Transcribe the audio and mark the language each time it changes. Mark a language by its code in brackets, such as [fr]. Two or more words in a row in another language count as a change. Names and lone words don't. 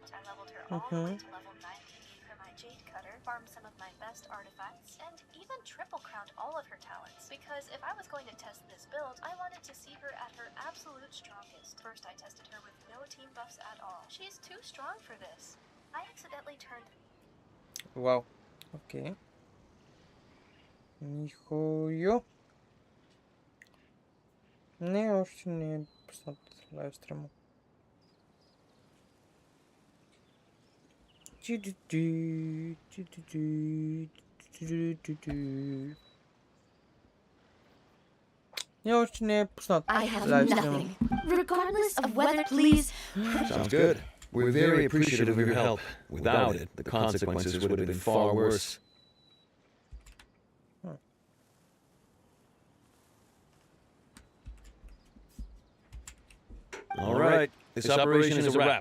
[en] I leveled her all the way to level 90, gave her my Jade Cutter, farmed some of my best artifacts, and even triple crowned all of her talents. Because if I was going to test this build, I wanted to see her at her absolute strongest. First I tested her with no team buffs at all. She's too strong for this. I accidentally turned... Wow. Okay. Нихуя. [bg] Не, още не е пуснат лайв стрима. Не, още не е пуснат лайв стрима. [en] Regardless of whether, please. Sounds good. We're very appreciative of your help. Without it, the consequences would have been far worse. All right, this operation is a wrap.